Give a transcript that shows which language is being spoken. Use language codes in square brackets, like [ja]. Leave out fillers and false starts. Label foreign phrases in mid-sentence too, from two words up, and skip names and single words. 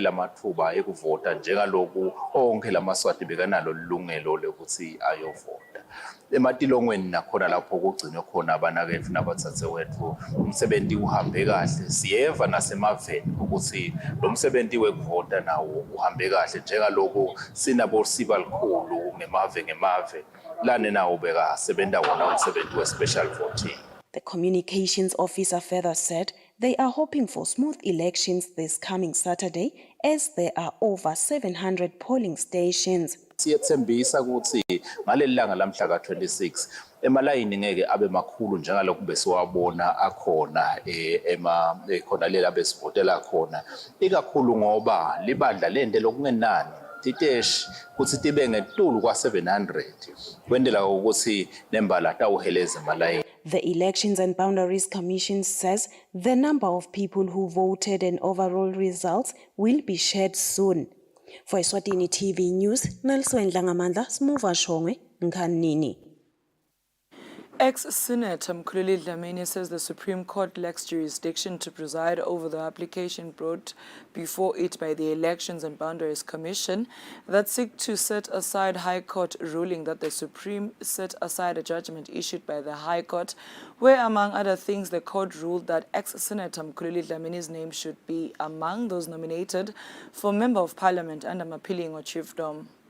[ss] lamathuba ekuvota njengaloku onke lamaswati bekanalo lilungelo lokuthi ayovota ematilongweni nakhona lapho kugcinwe khona abanaketfu nabatsatse wethu umsebenzi uhambe kahle siyeva nasemaveni ukuthi lo msebenzi wekuvota nawo uhambe kahle njengaloku sinabo siba likhulu ngemave lana nawo bekasebenza wona umsebenzi we- [en] special voting. The communications officer further said they are hoping for smooth elections this coming Saturday as there are over 700 polling stations. [ss] Siyethembisa ukuthi ngaleli langa lamhla ka-26 emalayini ngeke abe makhulu njengaloku besiwabona akhona khona lela besivotela khona ikakhulu ngoba libandla lente lokungenani titeshi kuthi tibe ngetulu kwa-700 kwendela ukuthi nembala tawuheleza emalayini. [en] The Elections and Boundaries Commission says the number of people who voted and overall results will be shared soon. For Eswatini TV News, Nelson Langamandla, Smuva Shongwe, Nkanini. Ex-Senator Mkhululi Dlamini says the Supreme Court lacks jurisdiction to preside over the application brought before it by the Elections and Boundaries Commission that seek to set aside High Court ruling that the Supreme set aside a judgment issued by the High Court where, among other things, the court ruled that ex-Senator Mkhululi Dlamini's name should be among those nominated for Member of Parliament under Mapilingo Chiefdom.